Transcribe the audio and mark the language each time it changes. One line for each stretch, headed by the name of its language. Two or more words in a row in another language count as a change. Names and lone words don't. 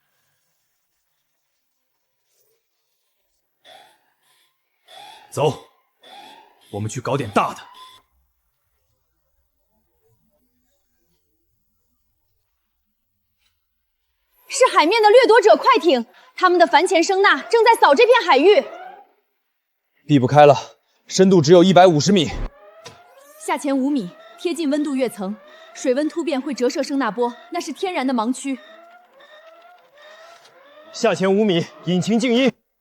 Chinese: 走，我們去搞點大的。是海面的掠奪者快艇，他們的帆前聲納正在掃這片海域。避不開了，深度只有150米。下潛5米，貼近溫度躍層，水溫突變會折射聲納波，那是天然的盲區。下潛5米，引擎靜音。